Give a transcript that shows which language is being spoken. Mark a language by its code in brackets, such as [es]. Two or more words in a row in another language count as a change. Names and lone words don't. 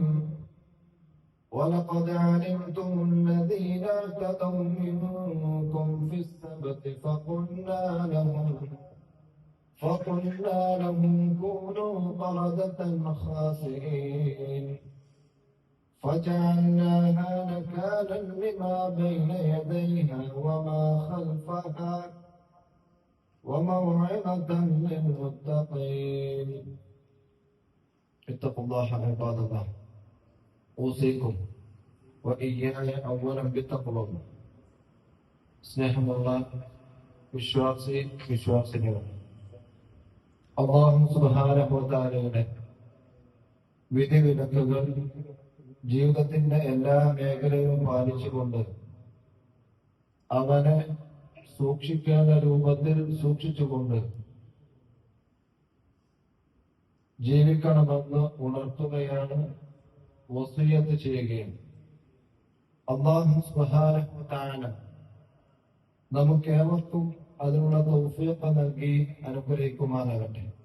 [ar] ولقد علمتم الذين اعتدوا منكم في السبت فقلنا لهم كونوا قردة خاسئين فجعلناها نكالا لما بين يديها وما خلفها وموعظة للمتقين. اتقوا الله عباد الله. أوصيكم وإياي أولا بتقوى الله. [ml] സ്നേഹമുള്ള വിശ്വാസിനികൾ, അല്ലാഹു [ar] سبحانه وتعالى [ml] വിധിവിലക്കുകൾ ജീവിതത്തിന്റെ എല്ലാ മേഖലയും പാലിച്ചുകൊണ്ട് അവനെ സൂക്ഷിക്കേണ്ട രൂപത്തിൽ സൂക്ഷിച്ചുകൊണ്ട് ജീവിക്കണമെന്ന് ഉണർത്തുകയാണ്, വസിയത്ത് ചെയ്യുകയും അല്ലാഹു [ar] سبحانه وتعالى [ml] നമുക്കേവർക്കും അതിനുള്ള തൗഫീഖ് നൽകി അനുഗ്രഹിക്കുമാറാകട്ടെ.